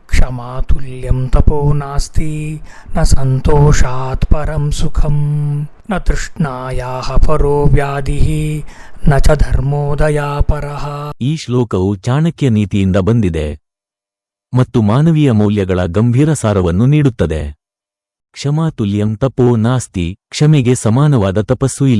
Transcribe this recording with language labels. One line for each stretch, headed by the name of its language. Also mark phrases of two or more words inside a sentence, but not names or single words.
Sanskrit: ಕ್ಷಮಾತುಲ್ಯಂ ತಪೋ ನಾಸ್ತಿ ನ ಸಂತೋಷಾತ್ ಪರಂ ಸುಖಂ ನ ತೃಷ್ಣಾಯಾಹ ಪರೋ ವ್ಯಾಧಿಃ ನ ಚ ಧರ್ಮೋದಯಾಪರಃ.
Kannada: ಈ ಶ್ಲೋಕವು ಚಾಣಕ್ಯ ನೀತಿಯಿಂದ ಬಂದಿದೆ ಮತ್ತು ಮಾನವೀಯ ಮೌಲ್ಯಗಳ ಗಂಭೀರ ಸಾರವನ್ನು ನೀಡುತ್ತದೆ.
Sanskrit: ಕ್ಷಮಾತುಲ್ಯಂ ತಪೋ ನಾಸ್ತಿ,
Kannada: ಕ್ಷಮೆಗೆ ಸಮಾನವಾದ ತಪಸ್ಸು ಇಲ್ಲ.